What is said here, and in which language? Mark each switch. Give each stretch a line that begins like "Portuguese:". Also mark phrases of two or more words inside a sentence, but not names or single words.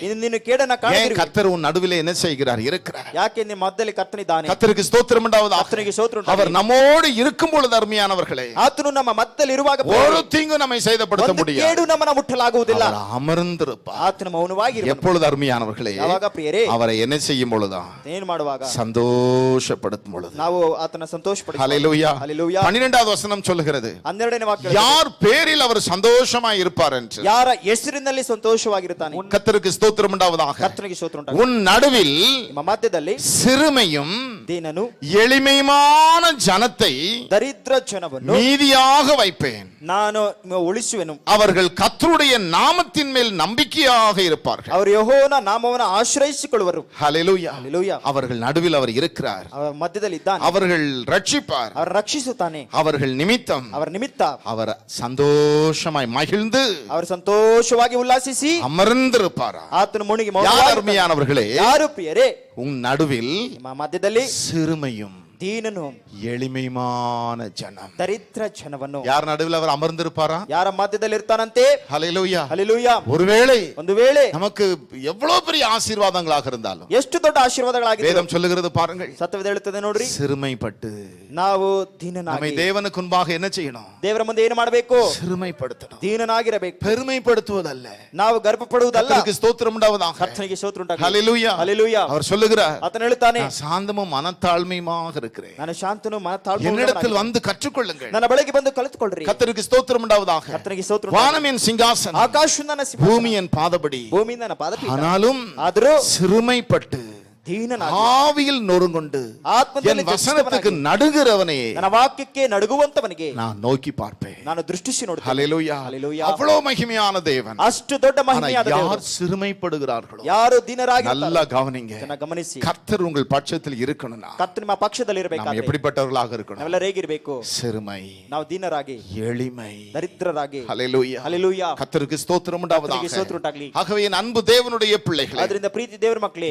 Kannada: ಇನ್ನು ನೀನು ಕೇಡನ್ನ
Tamil: ஏன்
Kannada: ಕಾಣದಿರು.
Tamil: கர்த்தர் உன் நடுவிலே என்ன செய்கிறார்? இருக்கிறார்.
Kannada: ಯಾಕೆ ನಿಮ್ಮ ಮಧ್ಯದಲ್ಲಿ ಕರ್ತನಿದ್ದಾನೆ.
Tamil: கர்த்தருக்கு ஸ்தோத்திரம் உண்டாவதாக.
Kannada: ಕರ್ತನಿಗೆ ಸ್ತೋತ್ರ ಉಂಟಾಗಲಿ.
Tamil: அவர் நம்மோடு இருக்கும் பொழுது அருமையானவர்களே,
Kannada: ಆತನು ನಮ್ಮ ಮಧ್ಯದಲ್ಲಿ ಇರುವಾಗ
Tamil: ஒரு தீங்கு நம்மை செய்தப்படுத்த
Kannada: ಒಂದು
Tamil: முடியாது.
Kannada: ಕೇಡು ನಮ್ಮನ್ನ ಮುಟ್ಟಲಾಗುವುದಿಲ್ಲ.
Tamil: அவர் அமர்ந்திருப்பார்.
Kannada: ಆತನು ಮೌನವಾಗಿ ಇರುವನು.
Tamil: எப்பொழுது அருமையானவர்களே?
Kannada: ಯಾವಾಗ ಪ್ರಿಯರೇ?
Tamil: அவரை என்ன செய்யும் பொழுதா?
Kannada: ಏನು ಮಾಡುವಾಗ?
Tamil: சந்தோஷப்படுத்தும் பொழுது.
Kannada: ನಾವು ಆತನ ಸಂತೋಷಪಡಿಸುವಾಗ.
Tamil: ஹல்லேலூயா.
Kannada: ಹಲ್ಲೆಲೂಯಾ.
Tamil: 12வது வசனம் சொல்லுகிறது,
Kannada: 12ನೇ ವಾಕ್ಯ,
Tamil: யார் பேரில் அவர் சந்தோஷமாய் இருப்பார் என்று.
Kannada: ಯಾರ ಹೆಸರಿನಲ್ಲಿ ಸಂತೋಷವಾಗಿರುತ್ತಾನೆ.
Tamil: கர்த்தருக்கு ஸ்தோத்திரம் உண்டாவதாக.
Kannada: ಕರ್ತನಿಗೆ ಸ್ತೋತ್ರ ಉಂಟಾಗಲಿ.
Tamil: உன் நடுவில்
Kannada: ನಿಮ್ಮ ಮಧ್ಯದಲ್ಲಿ
Tamil: சிறுமையும்
Kannada: ದೀನನು
Tamil: எளிமையான ஜனத்தை
Kannada: ದರಿದ್ರ ಜನವನ್ನು
Tamil: மீதியாக வைப்பேன்.
Kannada: ನಾನು ಉಳಿಸುವೆನು.
Tamil: அவர்கள் கர்த்தருடைய நாமத்தின் மேல் நம்பிக்கையாக இருப்பார்கள்.
Kannada: ಅವರು ಯೆಹೋವನ ನಾಮವನ್ನು ಆಶ್ರಯಿಸಿಕೊಳ್ಳುವರು.
Tamil: ஹல்லேலூயா.
Kannada: ಹಲ್ಲೆಲೂಯಾ.
Tamil: அவர்கள் நடுவில் அவர் இருக்கிறார்.
Kannada: ಅವರ ಮಧ್ಯದಲ್ಲಿ ಇದ್ದಾನೆ.
Tamil: அவர்கள் ரட்சிப்பார்.
Kannada: ಅವರು ರಕ್ಷಿಸುತ್ತಾನೆ.
Tamil: அவர்கள் நிமித்தம்
Kannada: ಅವರ ನಿಮಿತ್ತ
Tamil: அவர் சந்தோஷமாய் மகிழ்ந்து
Kannada: ಅವರು ಸಂತೋಷವಾಗಿ ಉಲ್ಲಾಸಿಸಿ
Tamil: அமர்ந்திருப்பார்.
Kannada: ಆತನು ಮುಣಿಗಿ
Tamil: யார் அருமையானவர்களே?
Kannada: ಯಾರು ಪ್ರಿಯರೇ?
Tamil: உன் நடுவில்
Kannada: ನಿಮ್ಮ ಮಧ್ಯದಲ್ಲಿ
Tamil: சிறுமையும்
Kannada: ದೀನನು
Tamil: எளிமையான ஜனம்.
Kannada: ದರಿದ್ರ ಜನವನ್ನು.
Tamil: யார் நடுவில் அவர் அமர்ந்திருப்பாரா?
Kannada: ಯಾರ ಮಧ್ಯದಲ್ಲಿ ಇರ್ತಾನಂತೆ?
Tamil: ஹல்லேலூயா.
Kannada: ಹಲ್ಲೆಲೂಯಾ.
Tamil: ஒருவேளை
Kannada: ಒಂದು ವೇಳೆ
Tamil: நமக்கு எவ்வளவு பெரிய ஆசீர்வாதங்களாக இருந்தாலும்
Kannada: ಎಷ್ಟು ದೊಡ್ಡ ಆಶೀರ್ವಾದಗಳಾಗಿದೆ
Tamil: வேதம் சொல்லுகிறது பாருங்கள்,
Kannada: ಸತ್ಯವೇದ ಹೇಳುತ್ತದೆ ನೋಡ್ರಿ,
Tamil: சிறுமைப்பட்டு
Kannada: ನಾವು
Tamil: நம்மை
Kannada: ದೀನನಾಗಿ
Tamil: தேவனுக்கு முன்பாக என்ன செய்யணும்?
Kannada: ದೇವರ ಮುಂದೆ ಏನು ಮಾಡಬೇಕು?
Tamil: சிறுமைப்படுத்தணும்.
Kannada: ದೀನನಾಗಿರಬೇಕು.
Tamil: பெருமைப்படுத்துவதல்ல.
Kannada: ನಾವು ಗರ್ವಪಡುವುದಲ್ಲ.
Tamil: கர்த்தருக்கு ஸ்தோத்திரம் உண்டாவதாக.
Kannada: ಕರ್ತನಿಗೆ ಸ್ತೋತ್ರ ಉಂಟಾಗಲಿ.
Tamil: ஹல்லேலூயா.
Kannada: ಹಲ್ಲೆಲೂಯಾ.
Tamil: அவர் சொல்லுகிறார்,
Kannada: ಆತನು ಹೇಳುತ್ತಾನೆ,
Tamil: நான் சாந்தமும் மனத்தாழ்மையுமாக இருக்கிறேன்.
Kannada: ನಾನು ಶಾಂತನು ಮನತಾಳ್ಮೆಯುಳ್ಳವನಾಗಿ,
Tamil: என்னிடத்தில் வந்து கற்றுக்கொள்ளுங்கள்.
Kannada: ನನ್ನ ಬಳಿಗೆ ಬಂದು ಕಲಿತುಕೊಳ್ಳ್ರಿ.
Tamil: கர்த்தருக்கு ஸ்தோத்திரம் உண்டாவதாக.
Kannada: ಕರ್ತನಿಗೆ ಸ್ತೋತ್ರ ಉಂಟಾಗಲಿ.
Tamil: வானம் என் சிங்காசனம்,
Kannada: ಆಕಾಶ ನನ್ನ ಸಿಂಹಾಸನ,
Tamil: பூமி என் பாதபடி.
Kannada: ಭೂಮಿಯಿಂದ ನನ್ನ ಪಾದಪೀಠ.
Tamil: ஆனாலும்
Kannada: ಆದರೂ
Tamil: சிறுமைப்பட்டு
Kannada: ದೀನನಾಗಿ,
Tamil: ஆவியில் நொறுங்குண்டு
Kannada: ಆತ್ಮದಲ್ಲಿ
Tamil: என் வசனத்துக்கு
Kannada: ದುಷ್ಟನಾಗಿ,
Tamil: நடுகிறவனே
Kannada: ನನ್ನ ವಾಕ್ಯಕ್ಕೆ ನಡುಗುವಂತವನಿಗೆ
Tamil: நான் நோக்கி பார்ப்பேன்.
Kannada: ನಾನು ದೃಷ್ಟಿಸಿ ನೋಡುತ್ತೇನೆ.
Tamil: ஹல்லேலூயா.
Kannada: ಹಲ್ಲೆಲೂಯಾ.
Tamil: அவ்வளவு மகிமையான தேவன்.
Kannada: ಅಷ್ಟು ದೊಡ್ಡ
Tamil: ஆனா
Kannada: ಮಹಿಮೆಯಾದ
Tamil: யார்
Kannada: ದೇವರು.
Tamil: சிறுமைப்படுகிறார்களோ,
Kannada: ಯಾರು ದೀನರಾಗಿ
Tamil: நல்லா கவனிங்க.
Kannada: ಗಮನಿಸಿ,
Tamil: கர்த்தர் உங்கள் பட்சத்தில் இருக்கணும்னா
Kannada: ಕರ್ತನ ನಿಮ್ಮ ಪಕ್ಷದಲ್ಲಿ
Tamil: நாம்
Kannada: ಇರಬೇಕಾದ್ರೆ
Tamil: எப்படிப்பட்டவர்களாக இருக்கணும்?
Kannada: ನಾವೆಲ್ಲ ಹೇಗಿರಬೇಕು?
Tamil: சிறுமை,
Kannada: ನಾವು ದೀನರಾಗಿ,
Tamil: எளிமை.
Kannada: ದರಿದ್ರರಾಗಿ.
Tamil: ஹல்லேலூயா.
Kannada: ಹಲ್ಲೆಲೂಯಾ.
Tamil: கர்த்தருக்கு ஸ்தோத்திரம்
Kannada: ಕರ್ತನಿಗೆ ಸ್ತೋತ್ರ
Tamil: உண்டாவதாக.
Kannada: ಉಂಟಾಗಲಿ.
Tamil: ஆகவே என் அன்பு தேவனுடைய பிள்ளைகளே,
Kannada: ಆದ್ರಿಂದ ಪ್ರೀತಿ ದೇವರ ಮಕ್ಕಳೇ,